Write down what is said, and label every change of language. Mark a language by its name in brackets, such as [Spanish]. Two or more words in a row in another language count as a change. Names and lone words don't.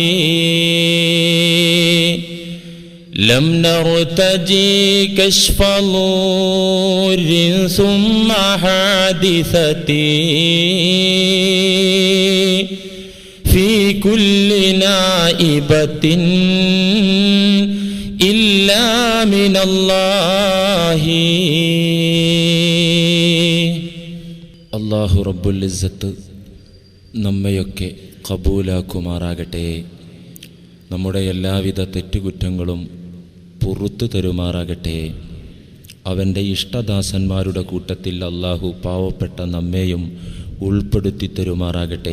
[Arabic] لم نرتجي كشف نور ثم حادثتي في كل نائبة إلا من الله. [Malayalam] അല്ലാഹു [Arabic] رب العزة [Malayalam] നമ്മയൊക്കെ ഖബൂലാക്കുമാറാകട്ടെ. നമ്മുടെ എല്ലാവിധ തെറ്റുകുറ്റങ്ങളും പുറത്തു തരുമാറാകട്ടെ. അവൻ്റെ ഇഷ്ടദാസന്മാരുടെ കൂട്ടത്തിൽ അല്ലാഹു പാവപ്പെട്ട നമ്മെയും ഉൾപ്പെടുത്തി തരുമാറാകട്ടെ.